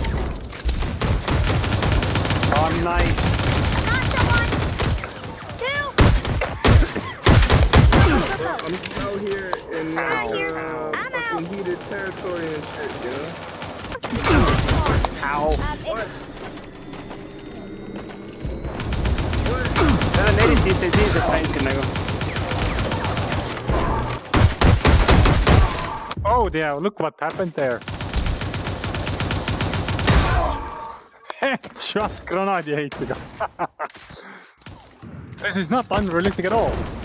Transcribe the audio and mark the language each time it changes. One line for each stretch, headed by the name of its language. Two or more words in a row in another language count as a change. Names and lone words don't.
English: Oh, nice. Got someone. Two. I'm out here in I'm here. I'm fucking out. heated territory and shit, you know? Ow. It's
Estonian: Seal on eriti intensiivselt mängid nagu.
English: Oh dear, look what happened there.
Estonian: Headshot granaadiheitega.
English: This is not unrealistic at all.